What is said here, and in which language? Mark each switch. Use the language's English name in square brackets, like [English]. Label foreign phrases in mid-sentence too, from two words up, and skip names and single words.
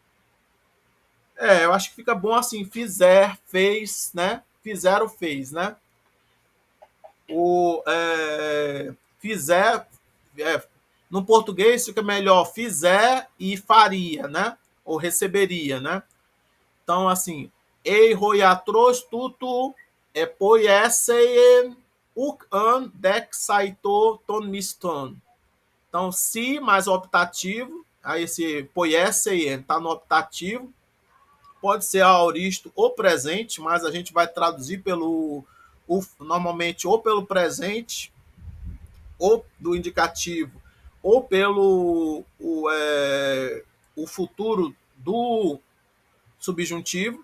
[Portuguese] Eu acho que fica bom assim, fez, né? Fizeram, fez, né? Fizer, é, no português fica melhor fizer e faria, né? Ou receberia, né? Então, assim, [Greek] εἰ ὁ ἰατρὸς τοῦτο ποιήσειεν οὐκ ἂν δέξαιτο τὸν μισθόν. [Portuguese] Então, se mais optativo, aí esse poieseien está no optativo, pode ser aoristo ou presente, mas a gente vai traduzir normalmente ou pelo presente, ou do indicativo, ou pelo o futuro do subjuntivo.